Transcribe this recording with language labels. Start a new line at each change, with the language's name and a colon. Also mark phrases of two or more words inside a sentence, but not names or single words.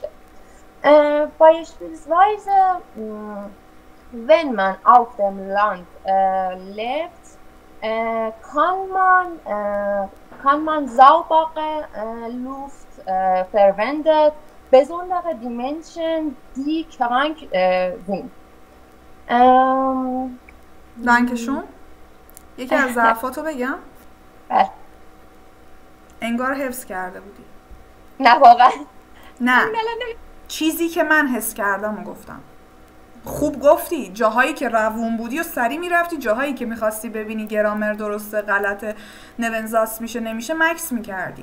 German: Beispielsweise, wenn man auf dem Land lebt, kann man saubere Luft verwendet, besonders die Menschen, die krank sind. Dankeschön.
Persian: یکی از ظرفاتو بگم؟ بله. انگار حفظ کرده بودی. نه واقعا. نه. چیزی که من حس کردم و گفتم. خوب گفتی، جاهایی که روون بودی و سری میرفتی، جاهایی که میخواستی ببینی گرامر درسته غلطه نونزاست میشه نمیشه مکس میکردی.